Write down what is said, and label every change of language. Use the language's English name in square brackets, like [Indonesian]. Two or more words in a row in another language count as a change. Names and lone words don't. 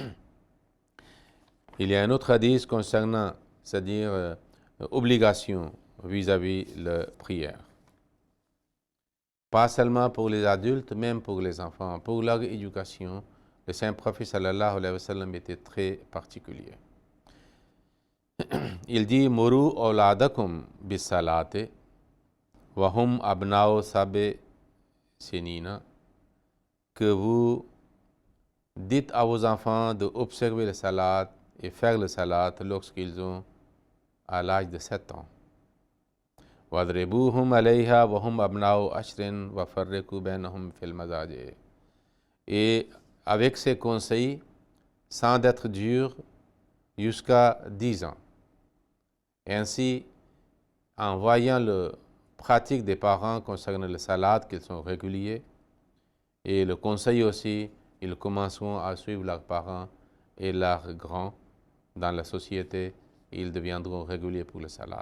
[French] Il y a un autre hadith concernant, c'est-à-dire obligation vis-à-vis la prière. Pas seulement pour les adultes, même pour les enfants. Pour leur éducation, le Saint-Prophète [Arabic] صلى الله عليه وسلم [French] était très particulier. Il dit [Arabic] مروا أولادكم بالصلاة وهم أبناء سبع سنين, [French] que vous dites à vos enfants d'observer le salat et faire le salat lorsqu'ils ont à l'âge de 7 ans. [Arabic] وَاضْرِبُوهُمْ عَلَيْهَا وَهُمْ أَبْنَاءُ عَشْرٍ وَفَرِّقُوا بَيْنَهُمْ فِي الْمَضَاجِعِ. [French] Et avec ces conseils, sans être dur, jusqu'à 10 ans. Ainsi, en voyant la pratique des parents concernant le salat, qu'ils sont réguliers, et le conseil aussi, ils commenceront à suivre leurs parents et leurs grands dans la société, ils deviendront réguliers pour le salat.